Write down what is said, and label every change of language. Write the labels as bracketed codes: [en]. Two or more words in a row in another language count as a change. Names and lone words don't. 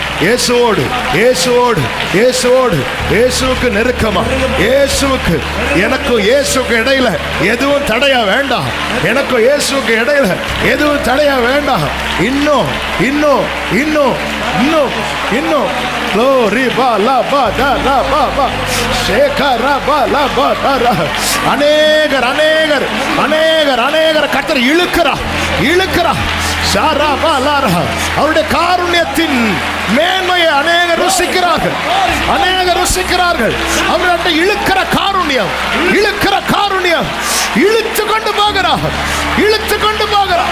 [ta] இயேசுவோடு, இயேசுவோடு, இயேசுவோடு, இயேசுவுக்கு நெருக்கமா. இயேசுவுக்கு, எனக்கும் இயேசுக்கு இடையில எதுவும் தடையா வேண்டாம். எனக்கும் இயேசுக்கு இடையில எதுவும் தடையா வேண்டாம். இன்னும், இன்னும், இன்னும், இன்னும், இன்னும். Glory ba la ba da ra ba ba shekara ba la ba da ra. அநேகர் அநேகர் அநேகர் அநேகர் கர்த்தர் இழுக்கிறா ஷாரா லாரா. அவருடைய காருண்யத்தின் மேன்மையை அநேகர் ருசிக்கிறார்கள், அநேகர் ருசிக்கிறார்கள். அவருடைய இழுக்கிற காருண்யம், இழுக்கிற காருண்யம் இழுத்து கொண்டு போகிறார், இழுத்து கொண்டு போகிறார்.